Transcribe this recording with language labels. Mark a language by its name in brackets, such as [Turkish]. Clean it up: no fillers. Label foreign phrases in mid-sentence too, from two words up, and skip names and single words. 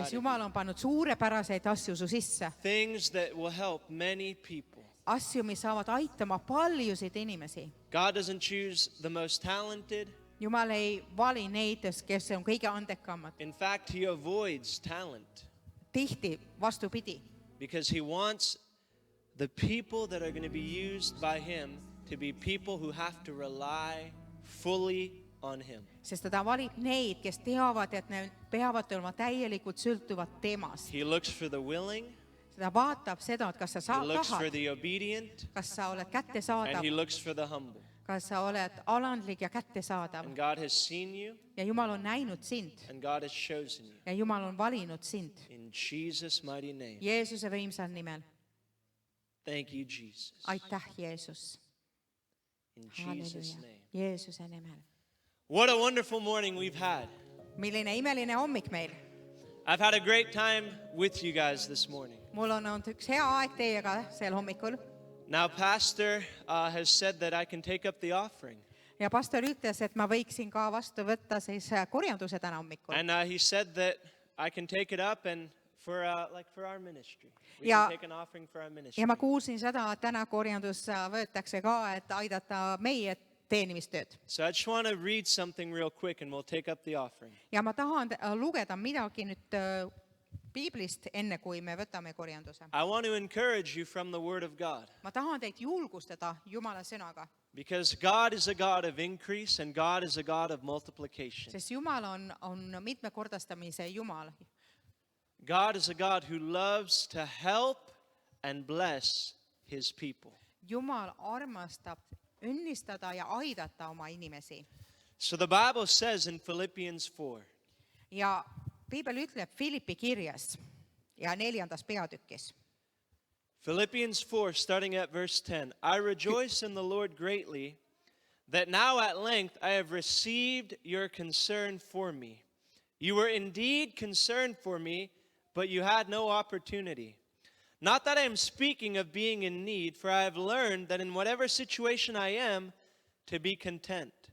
[Estonian] sest [English] of you. [Estonian] Jumal on pannud suurepäraseid asju su sisse. [English] Things that will help many people. [Estonian] Asju, mis saavad aitama paljusid inimesi. [English] God doesn't choose the most talented. [Estonian] Jumal ei vali neid, kes on kõige andekamad. [English] In fact, he avoids talent [Estonian] Tihti vastupidi. [English] because he wants the people that are going to be used by him to be people who have to rely fully on him. [Estonian] Sest ta valib neid, kes teavad, et need peavad olema täielikult sõltuvad temast. [English] He looks for the willing, [Estonian] Ta vaatab seda, et kas sa [English] he looks for [Estonian] tahad, [English] the obedient, [Estonian] kas sa oled [English] and [Estonian] kättesaadav, [English] he looks for the humble. [Estonian] kas sa oled alandlik ja kättesaadav. [English] And God has seen you, [Estonian] Ja Jumal on näinud sind [English] and God has chosen you. [Estonian] ja Jumal on valinud sind. [English] In Jesus' mighty name. [Estonian] Jeesuse võimsal nimel. [English] Thank you, Jesus. [Estonian] Aitäh, Jeesus. [English] In Jesus' [Estonian] Halleluuja. [English] name. [Estonian] Jeesuse nimel. [English] What a wonderful morning we've had. [Estonian] Milline imeline hommik meil. [English] I've had a great time with you guys this morning. [Estonian] Mul on olnud üks hea aeg teiega sel hommikul. [English] Now, Pastor has said that I can take up the offering. [Estonian] Ja pastor ütles, et ma võiksin ka vastu võtta siis korjanduse täna hommikul. [English] And he said that I can take it up and for our ministry. We [Estonian] Ja- [English] can take an offering for our ministry. [Estonian] Ja ma kuulsin seda, et täna korjandus võetakse ka, et aidata meie teenimistööd. [English] So I just want to read something real quick and we'll take up the offering. [Estonian] Ja ma tahan lugeda midagi nüüd piiblist, enne kui me võtame korjanduse. [English] I want to encourage you from the Word of God [Estonian] Ma tahan teid julgustada Jumala sõnaga, [English] because God is a God of increase and God is a God of multiplication. [Estonian] sest Jumal on mitmekordastamise Jumal. [English] God is a God who loves to help and bless His people. [Estonian] Jumal armastab õnnistada ja aidata oma inimesi. [English] So the Bible says in Philippians 4, [Estonian] Ja piibel ütleb Philippi kirjas ja 4. peatükis. [English] Philippians 4, starting at verse 10, I rejoice in the Lord greatly that now at length I have received your concern for me. You were indeed concerned for me, but you had no opportunity. Not that I am speaking of being in need, for I have learned that in whatever situation I am, to be content.